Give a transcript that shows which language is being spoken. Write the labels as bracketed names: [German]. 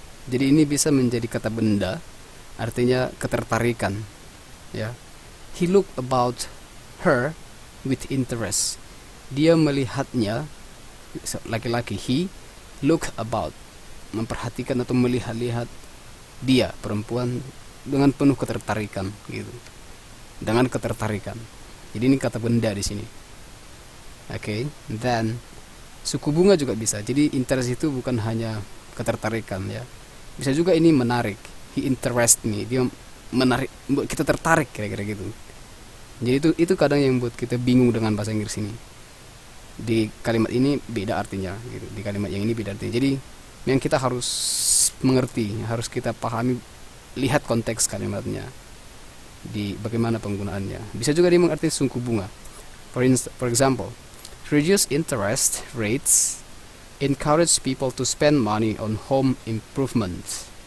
[Indonesian] Jadi ini bisa menjadi kata benda, artinya ketertarikan, ya. [English] He looked about her with interest. [Indonesian] Dia melihatnya, laki-laki, [English] he look about, [Indonesian] memperhatikan atau melihat-lihat dia, perempuan, dengan penuh ketertarikan gitu. Dengan ketertarikan. Jadi ini kata benda di sini. Okay. Then suku bunga juga bisa. Jadi interest itu bukan hanya ketertarikan, ya. Bisa juga ini menarik. [English] He interest me. [Indonesian] Dia menarik, kita tertarik, kira-kira gitu. Jadi itu kadang yang buat kita bingung dengan bahasa Inggris ini. Di kalimat ini beda artinya gitu. Di kalimat yang ini beda artinya. Jadi yang kita harus mengerti, harus kita pahami, lihat konteks kalimatnya, di bagaimana penggunaannya. Bisa juga dia mengerti suku bunga. [English] For example, reduce interest rates encourage people to spend money on home improvements.